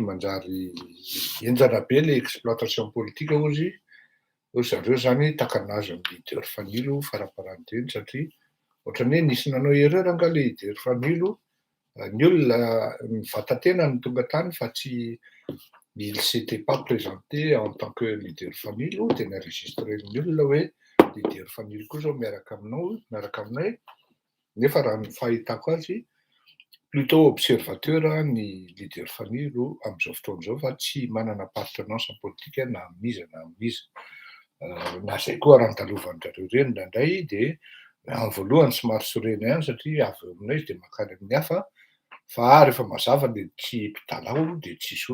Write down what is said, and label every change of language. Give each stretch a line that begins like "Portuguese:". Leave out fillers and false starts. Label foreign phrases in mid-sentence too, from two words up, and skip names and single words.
Malagasy: manjary enjana be
French: le exploitation politique
Malagasy: ozy zareo zany takanazy amin'ny leader fanilo faraparanteny satria ohatrany hoe nisy nanao erreur anga le leader fanilo ny olona mivatatena ny tonga tany fa tsy
French: il s'était pas présenté en tant que
Malagasy: leader fanilo dia naenregistreny olona hoe leader fanilo koa zao miaraka aminay nefa raha ny fahitako azy
French: plutôt observateur
Malagasy: ny leader fanilo amin'izao fotoan'izao fa tsy manana
French: appartenance politique
Malagasy: na miza na zay koa raha nitalovan-jareo reny ndraindray dia amin'ny voalohany somary sorena ihany satria avy aminay dia makany amin'ny hafa fa rehefa mazava dia tsy mpidalao dia tsisy